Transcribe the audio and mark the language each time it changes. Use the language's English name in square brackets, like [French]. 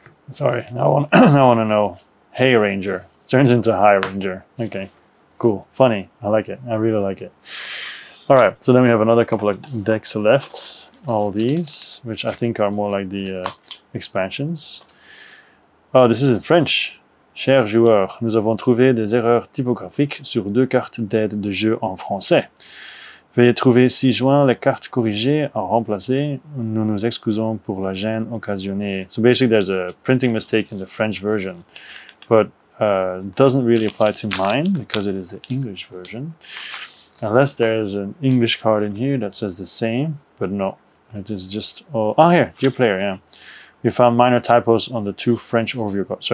[English] Sorry, I want to know. Hey Ranger. Turns into Hi Ranger. Okay, cool, funny. I like it. I really like it. All right, so then we have another couple of decks left. All these, which I think are more like the expansions. Oh, this is in French. [French] Chers joueurs, nous avons trouvé des erreurs typographiques sur 2 cartes d'aide de jeu en français. Veuillez trouver ci-joint les cartes corrigées à remplacer. Nous nous excusons pour la gêne occasionnée. [English] So basically there's a printing mistake in the French version, but doesn't really apply to mine because it is the English version. Unless there's an English card in here that says the same, but no. It is just, oh here, dear player, yeah. We found minor typos on the 2 French overview cards.